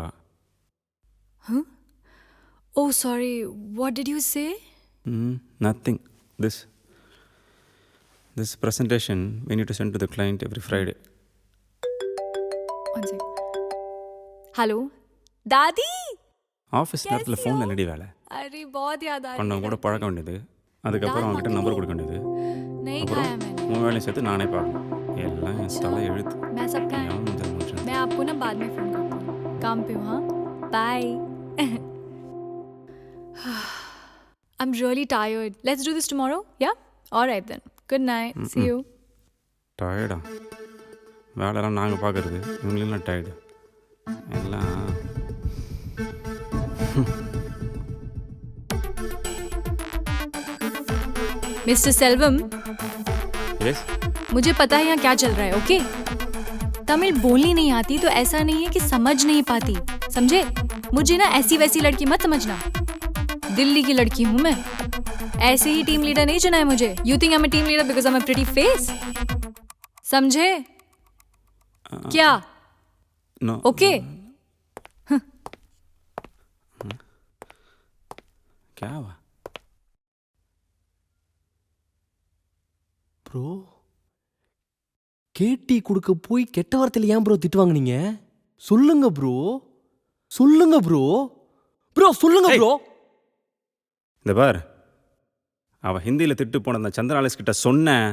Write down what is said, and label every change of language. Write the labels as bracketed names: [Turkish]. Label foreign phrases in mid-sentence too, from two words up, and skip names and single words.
[English] Huh? Oh, sorry. What did you say? Nothing. This presentation we need to send to the client every Friday. One sec. Hello? Dadi? [Tamil] ஆஃபீஸ் நேரத்தில் ஃபோனில் என்னடி வேலை? [Hindi] अरे बहुत याद आ रही [Tamil] பண்ண கூட பழக்க வேண்டியது, அதுக்கப்புறம் அவங்ககிட்ட நம்பர் கொடுக்க வேண்டியது, [Hindi] नहीं [Tamil] அப்புறம் [Hindi] खाया मैंने. [Tamil] உன் வேலையும் சேர்த்து நானே பார்க்கணும். எல்லாம் என் தலை எழுத்து. [Hindi] मैं सबका [Tamil] எவன் முதல் மனுஷன்? [Hindi] मैं आपको ना बाद में फोन करती हूँ. काम पे हूँ. हाँ, [English] बाय. I'm really tired. Let's do this tomorrow. Yeah. All right then. Good night. See you. [Tamil] டயர்டா? வேலைலாம் நாங்கள் பார்க்குறது, இவங்களெல்லாம் டயர்டு எல்லாம். [English] Mr. Selvam, [Tamil] எஸ், [Hindi] मुझे पता है यहाँ क्या चल रहा है. ओके? तमिल बोलनी नहीं आती तो ऐसा नहीं है कि समझ नहीं पाती. समझे? मुझे ना ऐसी वैसी लड़की मत समझना. दिल्ली की लड़की हूँ मैं. ऐसे ही [English] team leader [Hindi] नहीं चुना है मुझे. [English] You think I'm a team leader because I'm a pretty face? [Hindi] समझे? क्या? [Tamil] நோ. [Hindi] ओके? क्या हुआ? [Tamil] ப்ரோ, கேட்டி கொடுக்க போய் கெட்ட வார்த்தையில ஏன் ப்ரோ திட்டு வாங்குனீங்க? சொல்லுங்க ப்ரோ. சொல்லுங்க ப்ரோ. ப்ரோ சொல்லுங்க ப்ரோ. இந்த பார், அவள் ஹிந்தியில் திட்டு போன அந்த சந்திரனாலிஸ் கிட்ட சொன்னேன்.